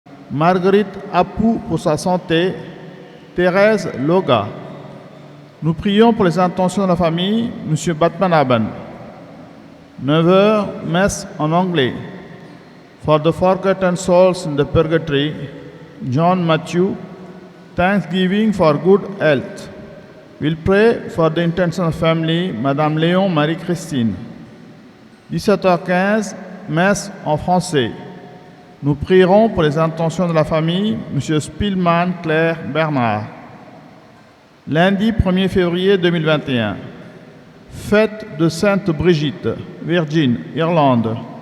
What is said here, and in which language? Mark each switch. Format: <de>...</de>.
<fr>Marguerite Apou pour sa santé, Thérèse Loga. Nous prions pour les intentions de la famille, M. Batmanaban. 9h, messe en anglais.</fr> <en>For the forgotten souls in the purgatory, John Matthew, thanksgiving for good health. We'll pray for the intentional family, Madame Léon Marie-Christine.</en> <fr>17h15, messe en français. Nous prierons pour les intentions de la famille, M. Spielmann Claire Bernard. Lundi 1er février 2021, fête de Sainte Brigitte, Virgin, Irlande.</fr>